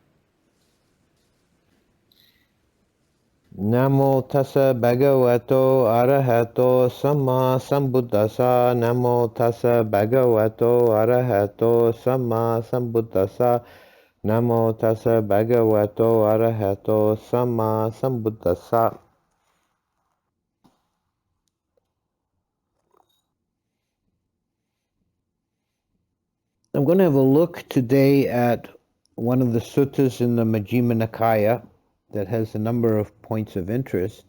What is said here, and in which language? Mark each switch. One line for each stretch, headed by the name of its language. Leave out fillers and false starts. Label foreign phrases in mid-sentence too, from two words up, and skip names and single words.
Pali: Namo tassa bhagavato arahato samma sambuddhassa. Namo tassa bhagavato arahato samma sambuddhassa. Namo tassa bhagavato arahato samma sambuddhassa.
English: I'm going to have a look today at one of the suttas in the Majjhima Nikaya that has a number of points of interest.